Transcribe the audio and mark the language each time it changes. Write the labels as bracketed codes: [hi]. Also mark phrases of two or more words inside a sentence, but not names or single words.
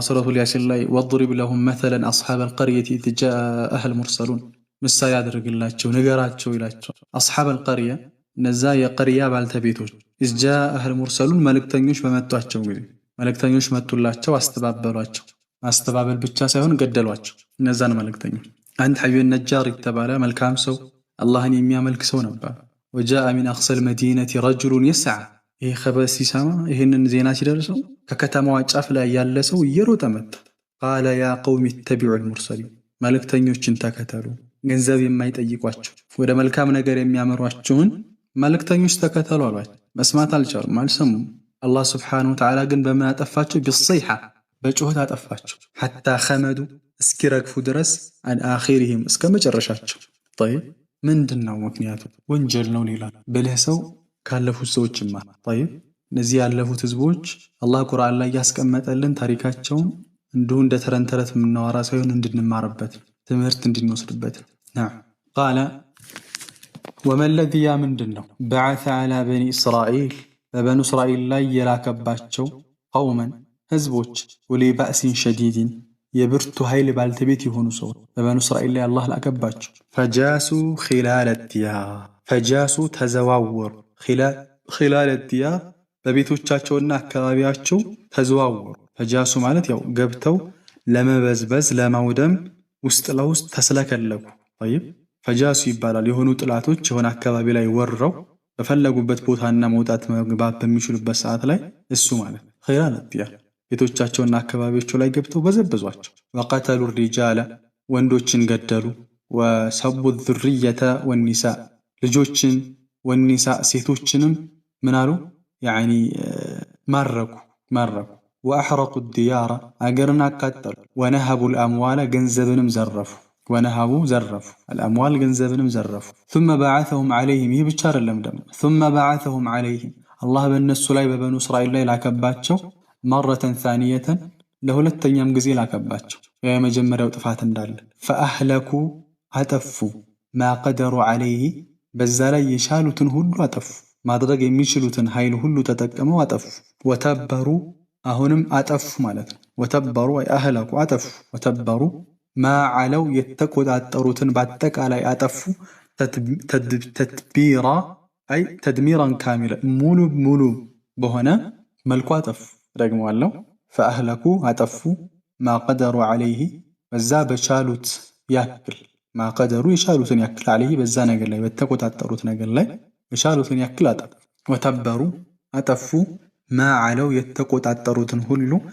[am] ሱረቱል ያሲን ላይ [ar] وضرب لهم مثلا أصحاب القرية إذ جاءها المرسلون [am] ምሳሌ ያደርግላቸው ነገራቸው ይላቸው። [ar] أصحاب القرية [am] እነዛ የቀርያ ባልተቤቶች [ar] إذ جاءها [am] المرسلون መልእክተኞች በመጧቸው ጊዜ መልእክተኞች መጡላቸው፣ አስተባበሏቸው። ማስተባበል ብቻ ሳይሆን ገደሏቸው እነዛን መልእክተኞች። አንድ ሐቢብ ነጃር የተባለ መልካም ሰው አላህን የሚያመልክ ሰው ነበር። [ar] وجاء من أقصى المدينة رجل يسعى [am] ይህ ኸበር ሲሰማ ይህንን ዜና ሲደርሰው ከከተማዋ ጫፍ ላይ ያለ ሰው እየሮጠ መጣ። [ar] قال يا قوم اتبعوا المرسلين [am] መልእክተኞችን ተከተሉ፣ ገንዘብ የማይጠይቋቸው ወደ መልካም ነገር የሚያመሯቸውን መልእክተኞች ተከተሉ አሏቸው። መስማት አልቻሉም፣ አልሰሙም። አላህ [ar] سبحانه وتعالى [am] ግን በምን አጠፋቸው? بالصيحة በጩኸት አጠፋቸው። [ar] حتى خمدوا [am] እስኪረግፉ ድረስ [ar] عن آخرهم [am] እስከ መጨረሻቸው። طيب ምንድነው ምክንያቱ? ወንጀል ነው ሌላ ብልህ ሰው ካለፉት ሰዎችማ طيب እነዚህ ያለፉት ህዝቦች አላህ ቁርአን ላይ ያስቀመጠልን ታሪካቸውን እንዲሁ እንደ ተረንተረት የምናወራ ሳይሆን እንድንማርበት ትምህርት እንድንወስድበት ነው። [ar] قال وما الذي يا [am] ምንድነው? [ar] بعث على بني إسرائيل [am] በበኑ እስራኤል ላይ የላከባቸው ቀውመን ህዝቦች [ar] أولي بأس شديد [am] የብርቱ ኃይል ባልተቤት የሆኑ ሰዎች በበኑ እስራኤል ላይ አላህ ላከባቸው። [ar] فجاسوا خلال الديار [am] ፈጃሱ ተዘዋወሩ [ar] خلال الديار [am] በቤቶቻቸውና አካባቢያቸው ተዘዋወሩ። ፈጃሱ ማለት ያው ገብተው ለመበዝበዝ ለማውደም ውስጥ ለውስጥ ተስለከለኩ። طيب ፈጃሱ ይባላል። የሆኑ ጥላቶች የሆነ አካባቢ ላይ ወርረው በፈለጉበት ቦታና መውጣት መግባት በሚችሉበት ሰዓት ላይ እሱ ማለት [ar] خلال الديار [am] ቤቶቻቸውና አካባቢያቸው ላይ ገብተው በዘበዟቸው። [ar] وقتلوا الرجال [am] ወንዶችን ገደሉ። [ar] وسبوا الذرية والنساء [am] ልጆችን والنساء ሴቶችንም ምን አሉ? ያኒ ማረኩ። [ar] وأحرقوا الديار [am] አገርን አቃጠሉ። [ar] ونهبوا الأموال [am] ገንዘብንም ዘረፉ። ወነሃቡ ዘረፉ አልአምዋል ገንዘብንም ዘረፉ [ar] ثم بعثهم [am] عليهم ይህ ብቻ አይደለም ደግሞ [ar] ثم بعثهم عليهم [am] አላህ በእነሱ ላይ በበኑ እስራኤል ላይ ላከባቸው [ar] مرة ثانية [am] ለሁለተኛም ጊዜ ላከባቸው የመጀመሪያው ጥፋት እንዳለ فأهلكوا አጠፉ [ar] ما قدروا عليه [am] በዛ ላይ የቻሉትን ሁሉ አጠፉ ማድረግ የሚችሉትን ኃይል ሁሉ ተጠቅመው አጠፉ ወተበሩ አሁንም አጠፉ ማለት ነው [ar] وتبروا أي أهلكوا [am] አጠፉ [ar] وتبروا ما علوا [am] የተቆጣጠሩትን በአጠቃላይ አጠፉ [ar] تتبيرا أي تدميرا كاملا [am] ሙሉ በሆነ መልኩ አጠፉ ደግመዋለሁ ፈአህለኩ አጠፉ [ar] ما قدروا عليه [am] በዛ በቻሉት ያክል [ar] ما قدروا [am] የቻሉትን ያክል ዓለይህ በዛ ነገር ላይ በተቆጣጠሩት ነገር ላይ የቻሉትን ያክል አጠፉ ወተበሩ አጠፉ [ar] ما علوا [am] የተቆጣጠሩትን ሁሉ